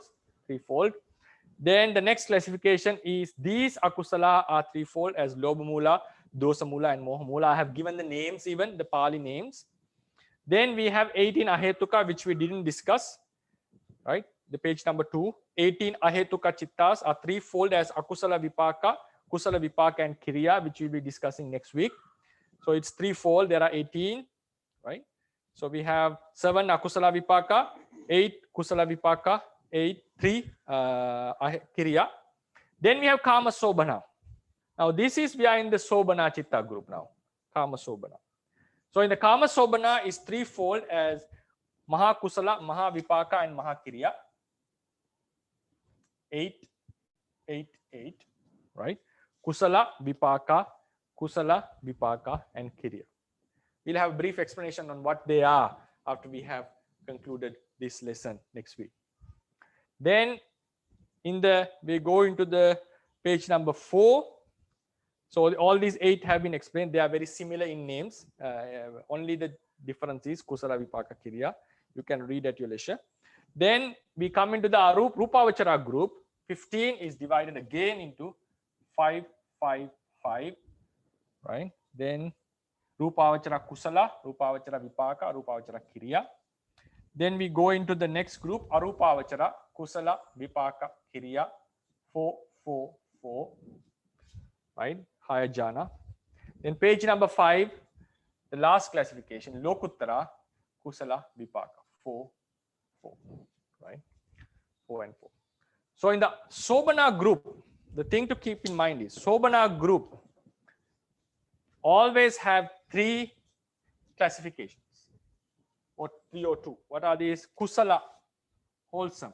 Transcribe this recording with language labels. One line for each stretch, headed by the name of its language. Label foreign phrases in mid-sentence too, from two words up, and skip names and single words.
English: Then the next classification is these Akusala are threefold as
Pali: Lobha Mula, Dosa Mula,
English: and
Pali: Moha Mula.
English: I have given the names, even the Pali names. Then we have 18 ahetuka, which we didn't discuss, right? The page number 2. 18
Pali: ahetuka chittas
English: are threefold as
Pali: akusala vipaka, kusala vipaka,
English: and kriya, which we'll be discussing next week. So it's threefold. There are 18, right? So we have 7
Pali: akusala vipaka,
English: 8
Pali: kusala vipaka,
English: 3 kriya. Then we have
Pali: kama sobhana.
English: Now this is, we are in the
Pali: sobhana chitta
English: group now,
Pali: kama sobhana.
English: So in the
Pali: kama sobhana
English: is threefold as
Pali: maha kusala, maha vipaka,
English: and
Pali: maha kriya.
English: 8, 8, 8, right?
Pali: Kusala vipaka,
English: and kriya. We'll have a brief explanation on what they are after we have concluded this lesson next week. Then we go into the page number 4. So all these 8 have been explained. They are very similar in names. Only the difference is
Pali: kusala vipaka kriya.
English: You can read at your leisure. Then we come into the Rupavachara group. 15 is divided again into 5, 5, 5, right?
Pali: Then Rupavachara kusala, Rupavachara vipaka, Rupavachara kriya.
English: Then we go into the next group,
Pali: Arupavachara kusala, vipaka,
English: kriya, 4, 4, 4, right? Higher jhana. Then page number 5, the last classification,
Pali: Lokuttara kusala, vipaka, 4, 4,
English: right? 4 and 4. So in the Sobhana group, the thing to keep in mind is Sobhana group always have 3 classifications, or 3 or 2. What are these? Kusala, wholesome.